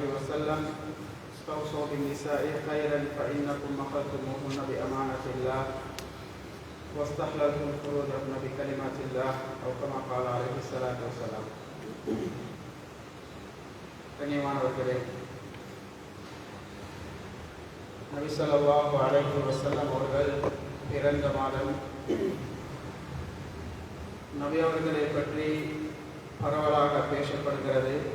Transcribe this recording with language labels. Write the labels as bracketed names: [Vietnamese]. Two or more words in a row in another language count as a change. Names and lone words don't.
[Arabic] وسلم استوصوا بالنساء خيرا فإنكم أخذتموهن بأمانة الله واستحللتم فروجهن بكلمات الله أو كما قال عليه الصلاة والسلام. [Tamil] கண்ணியமானவர்களே, நபி [Arabic] صلى الله عليه وسلم [Tamil] அவர்கள் பிறந்த மாதம். நபி அவர்களை பற்றி பரவலாக பேசப்படுகிறது.